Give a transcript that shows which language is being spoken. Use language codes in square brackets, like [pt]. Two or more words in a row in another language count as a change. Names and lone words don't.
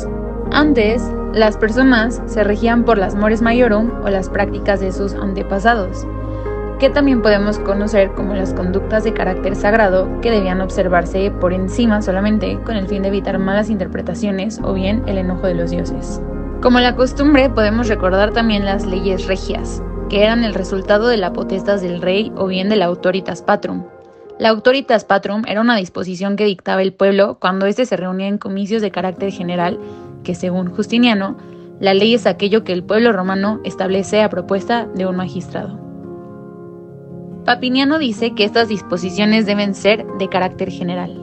[es] Antes, las personas se regían por las [la] mores maiorum [es] o las prácticas de sus antepasados, que también podemos conocer como las conductas de carácter sagrado que debían observarse por encima solamente con el fin de evitar malas interpretaciones o bien el enojo de los dioses. Como la costumbre, podemos recordar también las leyes regias, que eran el resultado de la potestas del rey o bien de la [la] autoritas patrum. [es] La [la] autoritas patrum [es] era una disposición que dictaba el pueblo cuando éste se reunía en comicios de carácter general, que según Justiniano, la ley es aquello que el pueblo romano establece a propuesta de un magistrado. Papiniano dice que estas disposiciones deben ser de carácter general.